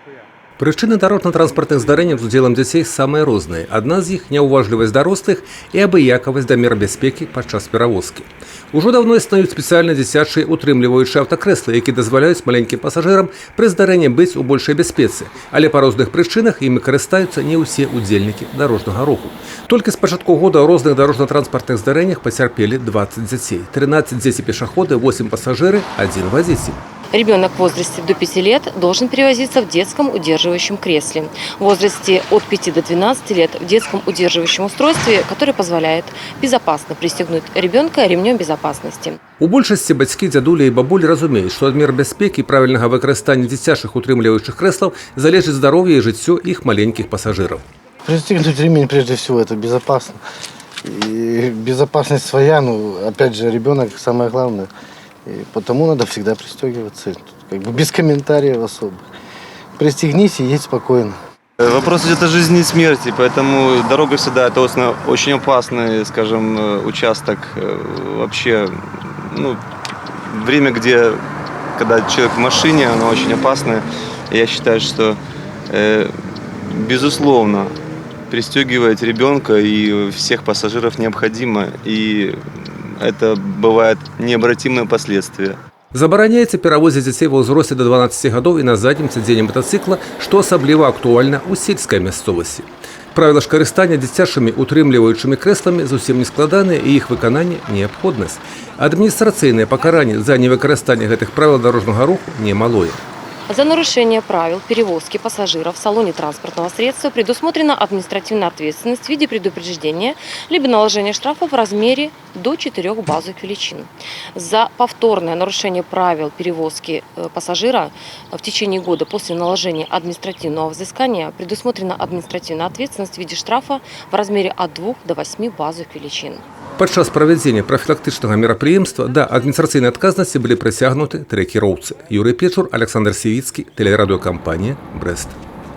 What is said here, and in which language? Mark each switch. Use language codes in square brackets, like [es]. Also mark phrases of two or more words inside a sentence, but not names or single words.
[ru] Причины дорожно-транспортных [be] здарэнняў з удзелам дзяцей самыя розныя. Адна з іх – няўважлівасць дарослых і абыякавасць да мер бяспекі падчас перавозкі. Ужо давно існуюць спецыяльна дзіцячыя утрымліваючыя аўтакрэслы, якія дазваляюць маленькім пасажырам пры здарэнні быць у большай бяспецы. Але па розных прычынах імі карыстаюцца не ўсе удзельнікі дарожнага руху. Толькі з пачатку года ў розных дорожна-транспартных здарэннях пацярпелі 20 дзяцей. [ru] 13 дзеці-пешаходы, 8 пассажиры, 1 водитель. Ребенок в возрасте до 5 лет должен перевозиться в детском удерживающем кресле. В возрасте от 5 до 12 лет в детском удерживающем устройстве, которое позволяет безопасно пристегнуть ребенка ремнем безопасности. [be] У большасці бацькі, дзядулі і бабулі разумеюць, што ад мер бяспекі і правільнага выкарыстання дзіцячых утрымліваючых крэслаў залежыць здароўе і жыццё іх маленькіх пассажиров. [ru] Пристегнуть ремень прежде всего это безопасно. И безопасность своя, опять же, ребенок самое главное. И потому надо всегда пристегиваться, как бы без комментариев особых. Пристегнись и едь спокойно. Вопрос идет о жизни и смерти, поэтому дорога всегда это очень опасный, скажем, участок. Вообще, время, когда человек в машине, оно очень опасное. Я считаю, что, безусловно, пристегивать ребенка и всех пассажиров необходимо. И это бывает необратимые последствия. [be] Забараняецца перавозіць дзяцей ва ўзросце да 12 гадоў і на заднім сядзенні матацыкла, што асабліва актуальна ў сельскай мясцовасці. Правіла ж карыстання дзіцячымі утрымліваючымі крэсламі зусім не складаныя і іх выкананне неабходнасць. Адміністрацыйнае пакаранне за невыкарыстанне гэтых правіл дарожнага руху немалое. [ru] За нарушение правил перевозки пассажиров в салоне транспортного средства предусмотрена административная ответственность в виде предупреждения либо наложения штрафа в размере до 4 базовых величин. За повторное нарушение правил перевозки пассажира в течение года после наложения административного взыскания предусмотрена административная ответственность в виде штрафа в размере от 2 до 8 базовых величин. [be] Падчас правядзення прафілактычнага мерапрыемства да адміністрацыйнай адказнасці былі прыцягнуты 3 кіроўцы. Юрый Печур, Александр Сівіцкі, тэлерадыёкампанія «Брэст».